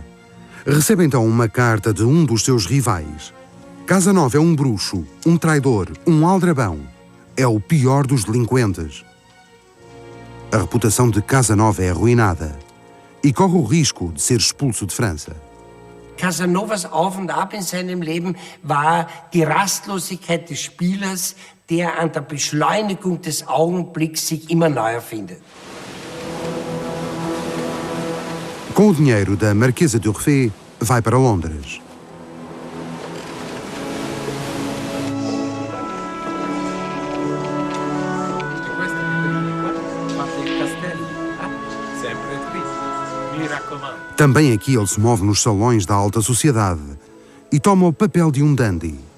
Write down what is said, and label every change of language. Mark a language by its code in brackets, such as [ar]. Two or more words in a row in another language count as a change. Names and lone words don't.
[pt] Recebe então uma carta de um dos seus rivais. Casanova é um bruxo, um traidor, um aldrabão. É o pior dos delinquentes. A reputação de Casanova é arruinada e corre o risco de ser expulso de França. [de] Casanovas Auf und Ab in seinem Leben war die Rastlosigkeit des Spielers, der an der Beschleunigung des Augenblicks sich immer neu erfindet. [pt] Com o dinheiro da Marquesa d'Urfé, vai para Londres. Também aqui ele se move nos salões da alta sociedade e toma o papel de um dandy.